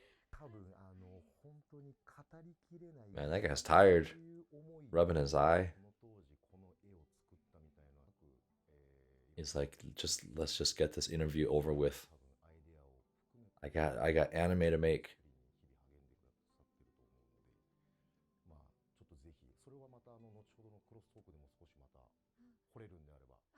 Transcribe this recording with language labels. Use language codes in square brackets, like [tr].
[ja] 多分本当に語りきれない [en] Man, that guy's tired. Rubbing his eye. [ja] その当時この絵を作ったみたいな [en] He's like, let's just get this interview over with. [ja] 多分アイデアを含めて [en] I got anime to make. [ja] 日々励んでくださってると思うので、まあちょっとぜひそれはまた後ほどのクロストークでも少しまた掘れるんであれば、